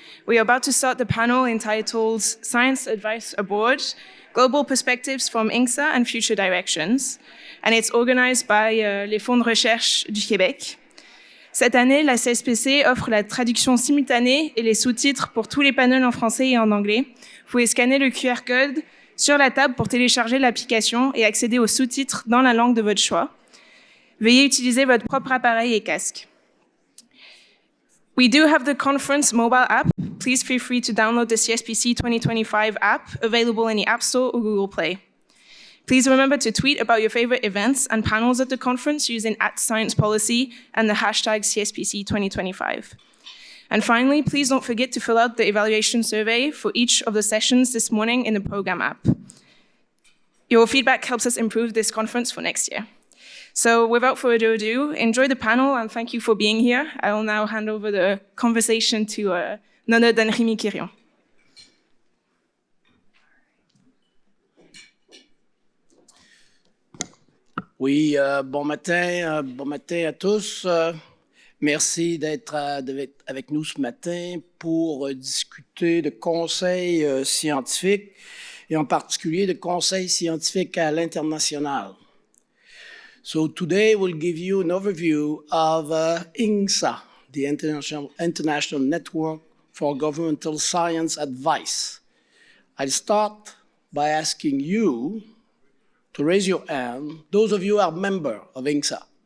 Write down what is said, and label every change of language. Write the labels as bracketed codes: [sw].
[en] We are about to start the panel entitled Science Advice Abroad, Global Perspectives from INSGA and Future Directions. And it's organized by les Fonds de Recherche du Québec. [fr] Cette année, la CSPC offre la traduction simultanée et les sous-titres pour tous les panels en français et en anglais. Vous pouvez scanner le QR code sur la table pour télécharger l'application et accéder aux sous-titres dans la langue de votre choix. Veuillez utiliser votre propre appareil et casque. [en] We do have the conference mobile app. Please feel free to download the CSPC 2025 app, available in the App Store or Google Play. Please remember to tweet about your favorite events and panels at the conference using @SciencePolicy and the hashtag CSPC 2025. And finally, please don't forget to fill out the evaluation survey for each of the sessions this morning in the program app. Your feedback helps us improve this conference for next year. So without further ado, enjoy the panel and thank you for being here. I will now hand over the conversation to none other than Rémi Quirion. [fr] Oui, bon matin à tous. Merci d'être avec nous ce matin pour discuter de conseils scientifiques et en particulier de conseils scientifiques à l'international. [en] So today we'll give you an overview of INSGA, the International Network for Governmental Science Advice. I'll start by asking you to raise your hand, those of you who are members of INSGA.